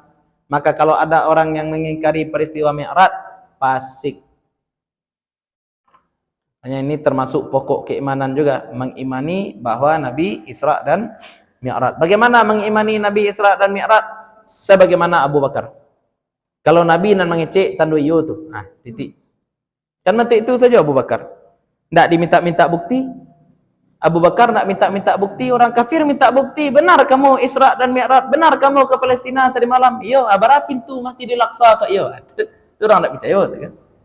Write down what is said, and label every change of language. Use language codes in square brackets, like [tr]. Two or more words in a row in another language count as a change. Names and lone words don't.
[id] Maka kalau ada orang yang mengingkari peristiwa Mi'raj, fasik. Hanya ini termasuk pokok keimanan juga, mengimani bahwa Nabi Isra dan Mi'raj. Bagaimana mengimani Nabi Isra dan Mi'raj? Sebagaimana Abu Bakar. [min] Kalau Nabi nan mengecek tandu iyo tu, [id] titik. Kan mati itu saja Abu Bakar. Tidak diminta-minta bukti. Abu Bakar nak minta bukti, orang kafir minta bukti. Benar kamu Isra dan Mi'raj, benar kamu ke Palestina tadi malam. [min] Iyo, abara pintu Masjidil Aqsa ke iyo. Itu orang nak percaya tu kan.